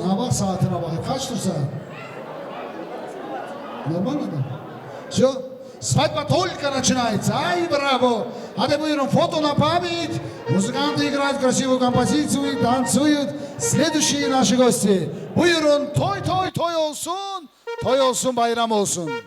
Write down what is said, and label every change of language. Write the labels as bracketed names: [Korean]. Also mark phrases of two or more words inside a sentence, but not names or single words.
[Turkish] Ha bak saatine bak. Kaçtır saat? [Russian] Нормально, да? Все. Свадьба только начинается. Ай, браво! [Turkish] Hadi buyurun, foto [Russian] на память. Музыканты играют красивую композицию, танцуют. Следующие наши гости. [Turkish] Buyurun, toy olsun. Toy olsun, bayram olsun.